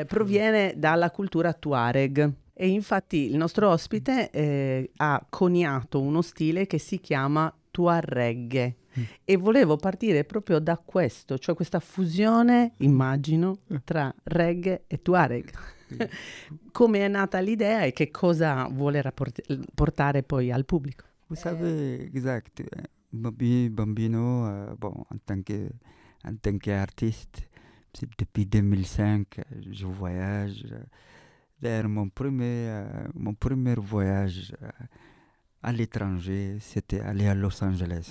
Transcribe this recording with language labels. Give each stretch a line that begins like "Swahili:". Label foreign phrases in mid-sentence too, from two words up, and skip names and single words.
Italian: proviene dalla cultura Tuareg e infatti il nostro ospite ha coniato uno stile che si chiama Tuareg e volevo partire proprio da questo, cioè questa fusione, immagino, tra reggae e Tuareg. Come è nata l'idea e che cosa vuole portare poi al pubblico?
French: Vous savez, exact. Bambino, bon, en tant qu'artiste, c'est depuis 2005, je voyage. D'ailleurs, mon premier voyage à l'étranger, c'était aller à Los Angeles.